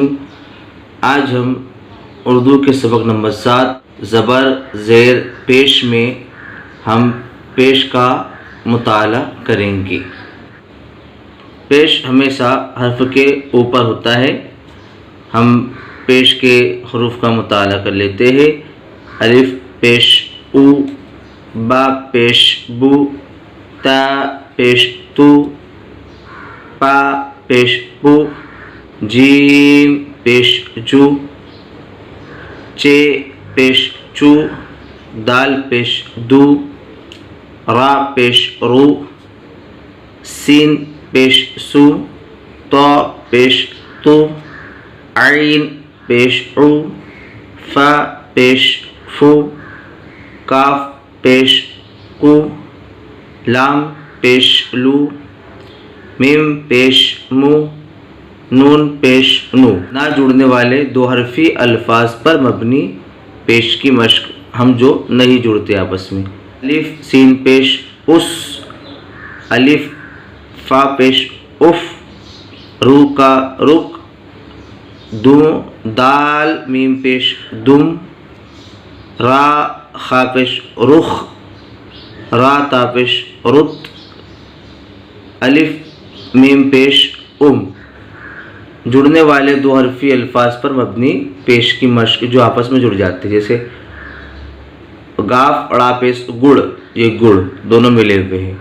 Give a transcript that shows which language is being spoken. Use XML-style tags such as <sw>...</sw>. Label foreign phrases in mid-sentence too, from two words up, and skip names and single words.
<ur>آج ہم اردو کے سبق نمبر 7 زبر زیر پیش میں ہم پیش کا مطالعہ کریں گے۔ پیش ہمیشہ حرف کے اوپر ہوتا ہے۔ ہم پیش کے حروف کا مطالعہ کر لیتے ہیں۔ الف پیش او، با پیش بو، تا پیش تو، پا پیش پو، جیم پیش جو، چے پیش چو، دال پیش دو، را پیش رو، سین پیش سو، تو پیش تو، عین پیش عو، فا پیش فو، کاف پیش کو، لام پیش لو، میم پیش مو، نون پیش نو۔ نہ جڑنے والے دو حرفی الفاظ پر مبنی پیش کی مشق ہم جو نہیں جڑتے آپس میں۔ الف سین پیش اس، الف فا پیش اف، رو کا رک، دال میم پیش دم، را خا پیش رخ، را تا پیش رت، الف میم پیش جڑنے والے دو حرفی الفاظ پر مبنی پیش کی مشق جو آپس میں جڑ جاتے ہیں، جیسے گاف اڑا پیش گڑ، یہ گڑ دونوں ملے ہوئے ہیں۔</ur>